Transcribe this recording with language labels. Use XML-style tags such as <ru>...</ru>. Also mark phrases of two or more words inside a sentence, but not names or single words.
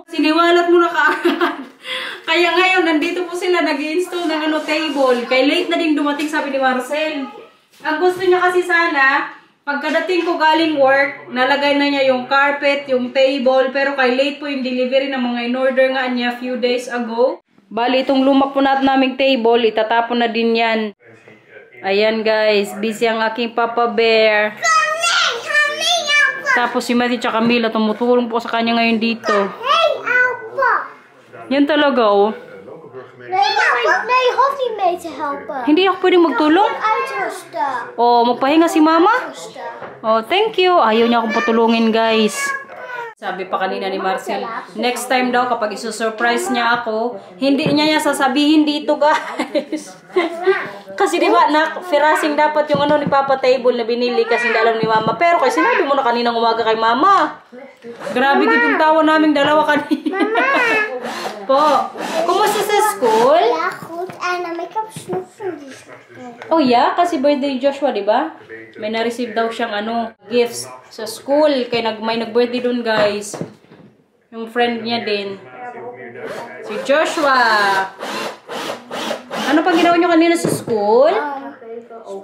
<tl>Siniwalat mo na kaagad. Kaya ngayon, nandito po sila nag-install ng table. Kaya late na din dumating, sabi ni Marcel. Ang gusto niya kasi sana, pagkadating ko galing work, nalagay na niya yung carpet, yung table, pero kay late po yung delivery ng mga in-order nga niya</tl> <en>few days ago.</en> <tl>Bali, itong luma po naming table, itatapon na din yan. Ayan, guys, busy ang aking Papa Bear. Tapos si Matthew tsaka Camila tumutulong po sa kanya ngayon dito. Yan talaga, oh.</tl> <nl>Nee, hoeft niet mee te helpen.</nl> <tl>Hindi ako pwedeng magtulong?</tl> <nl>Uitrusten.</nl> <tl>Oh, magpahinga si mama?</tl> <en>Oh, thank you.</en> <tl>Ayaw niya akong patulungin, guys. Sabi pa kanina ni Marcel,</tl> <en>next time</en> <tl>daw kapag isusurprise niya ako, hindi niya sasabihin dito, guys. Kasi diba, firasing dapat yung ni Papa table na binili kasi hindi alam ni Mama. Pero kasi sinabi mo na kaninang umaga kay Mama. Grabe yung tawa naming dalawa kanina. Po, kumusta sa school?</tl> <nl>Ja, goed. En ik heb snoep van die school.</nl> <en>Oh yeah,</en> <tl>kasi birthday ni Joshua, diba? May na-receive daw siyang gifts sa school. Kaya may nag-birthday dun, guys. Yung friend niya din. Si Joshua. Ano pang ginawa nyo kanina sa school?</tl> <nl>Spelen.</nl>